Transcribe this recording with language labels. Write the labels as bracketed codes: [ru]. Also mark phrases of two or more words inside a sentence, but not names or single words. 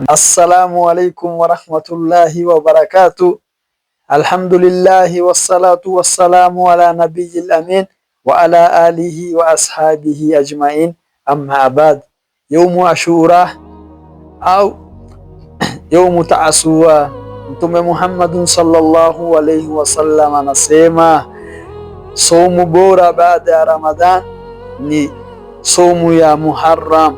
[ar] السلام عليكم ورحمة الله وبركاته. الحمد لله والصلاة والسلام على النبي الأمين وعلى آله وأصحابه أجمعين أما بعد. يوم عاشوراء [sw] au [ar] يوم تاسوعاء, [sw] Mtume Muhammadun [ar] صلى الله عليه وسلم [sw] anasema saumu bora baada ya Ramadhan ni saumu ya Muharram.